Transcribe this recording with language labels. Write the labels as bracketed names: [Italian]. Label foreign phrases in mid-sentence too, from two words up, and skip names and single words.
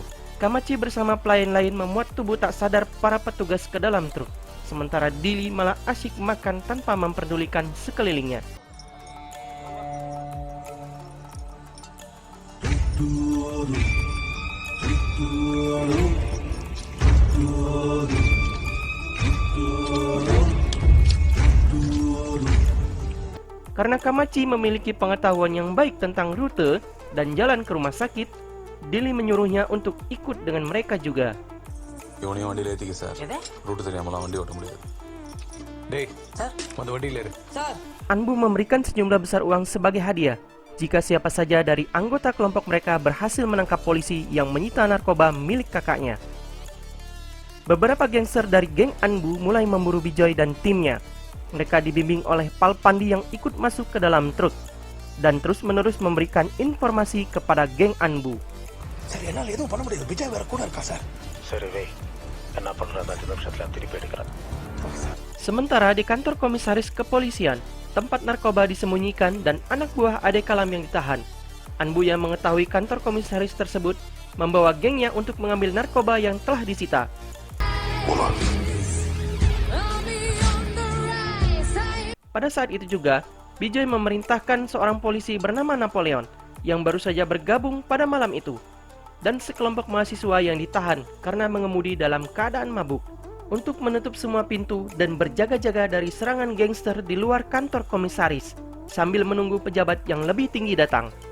[Indonesian] Kamachi bersama pelayan lain memuat tubuh tak sadar para petugas ke dalam truk, sementara Dili malah asyik makan tanpa memperdulikan sekelilingnya. Karena Kamachi memiliki pengetahuan yang baik tentang rute dan jalan ke rumah sakit, Dili menyuruhnya untuk ikut dengan mereka juga. [Tamil] இவனையும் வண்டியில ஏத்திக்க சார். ரூட் தெரியாமலாம் வண்டி ஓட்ட முடியாது. டேய், சார், வந்து வண்டியில ஏறு. [Indonesian] Anbu memberikan sejumlah besar uang sebagai hadiah, jika siapa saja dari anggota kelompok mereka berhasil menangkap polisi yang menyita narkoba milik kakaknya. Beberapa gangster dari geng Anbu mulai memburu Bijoy dan timnya. Mereka dibimbing oleh Pal Pandi yang ikut masuk ke dalam truk dan terus-menerus memberikan informasi kepada geng Anbu. [Tamil] சரி என்னால் எதுவும் பண்ண முடியாது விஜய் வேற கூட இருக்கா சார் சரி வை என்ன பண்ணுறது 5 நிமிஷத்துல திருப்பி எடுக்கிறேன் [Indonesian] Sementara di kantor komisaris kepolisian, tempat narkoba disembunyikan dan anak buah Ade Kalam yang ditahan. Anbu yang mengetahui kantor komisaris tersebut membawa gengnya untuk mengambil narkoba yang telah disita. Pada saat itu juga, Bijoy memerintahkan seorang polisi bernama Napoleon yang baru saja bergabung pada malam itu dan sekelompok mahasiswa yang ditahan karena mengemudi dalam keadaan mabuk untuk menutup semua pintu dan berjaga-jaga dari serangan gangster di luar kantor komisaris sambil menunggu pejabat yang lebih tinggi datang.